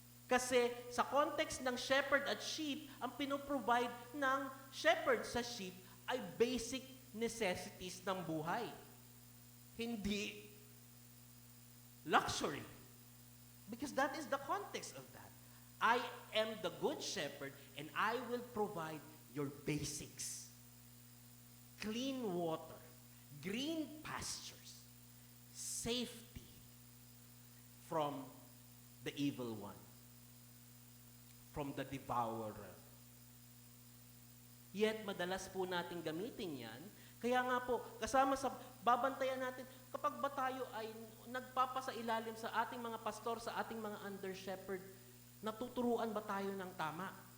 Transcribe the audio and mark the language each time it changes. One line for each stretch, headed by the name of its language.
Filipino: Kasi sa context ng shepherd at sheep, ang pinoprovide ng shepherd sa sheep ay basic necessities ng buhay. Hindi luxury.
English: Because that is the context of that. I am the good shepherd and I will provide your basics. Clean water, green pastures, safety from the evil one, from the devourer.
Filipino: Yet, madalas po natin gamitin yan. Kaya nga po, kasama sa babantayan natin, kapag ba tayo ay nagpapasailalim sa ating mga pastor, sa ating mga under-shepherd, natuturuan ba tayo ng tama?